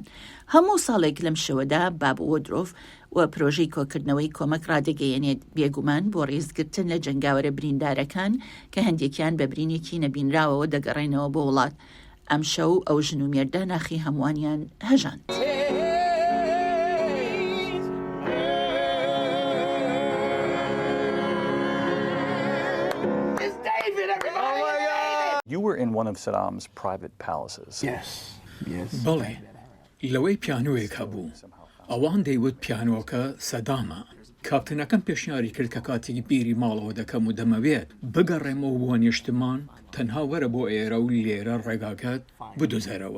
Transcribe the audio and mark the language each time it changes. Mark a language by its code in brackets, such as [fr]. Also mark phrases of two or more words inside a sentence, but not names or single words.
[ckb] هەموو ساڵێک لەم شەوەدا باب وۆردرۆف و پرۆژەی کۆکردنەوەی کۆمەک ڕادەگەیەنێت بێگومان بۆ ڕێزگرتن لە جەنگاوەرە بریندارەکان کە هەندێکیان بە برینێکی نەبینراوەوە دەگەڕێنەوە بۆ وڵات. ئەم شەو ئەو ژن و مێردە ناخی هەمووانیان هەژاند. [en] You were in one of Saddam's private palaces. Yes. [ckb] بەڵێ لەوەی پیانۆیەک هەبوو ئەوان دەیوت پیانۆکە سەدامە. کاپتنەکەم پێشنیاری کرد کە کاتێکی بیری ماڵەوە دەکەم و دەمەوێت بگەڕێمەوە بۆ نیشتمان تەنها وەرە بۆ ئێرە و لێرە ڕێگاکەت بدۆزەرەوە.